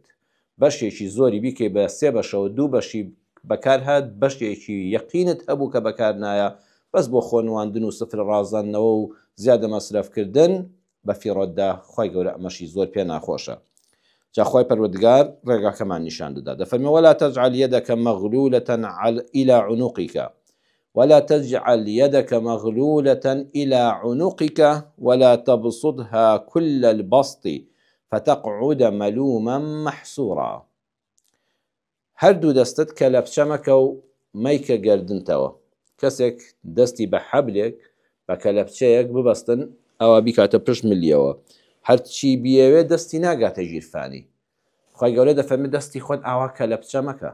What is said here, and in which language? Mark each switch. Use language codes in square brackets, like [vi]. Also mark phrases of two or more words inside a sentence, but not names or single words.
[ckb] بەشێکی زۆری بیکەی بە 3 بەشەوە 2 بەشی بەکار هات، بەشێکی یەقینت هەبوو کە بەکار نایە بەس بۆ خۆنواندن و سفر ڕازاندنەوە و زیادە مەسرەفکردن بە فیڕۆتدا خی گەورە ئەمەشی زۆر پێ ناخۆشە. جاخوای پەروەردگار ڕێگاکەمان نیشان دەدا دەفەرمێ [ar] ولا تجعل يدك مغلولة إلى عنقك ولا تجعل يدك مغلولة إلى عنقك ولا تبسطها كل البسط فتقعد ملوما محسورا. [ckb] هەردوو دەستت کە لە بچەمەکە و مەیکە گەردنتەوە، کەسێک دەستی بە حەبلێک بە کەلەپچەیەک ببەستن ئەوە بیکاتە پشت ملیەوە، هەرچی بیەوێ دەستی ناگاتە ژیرفانی. خی گەورە دەفەرمێ دەستی خۆت ئاوا کەلەپچە مەکە.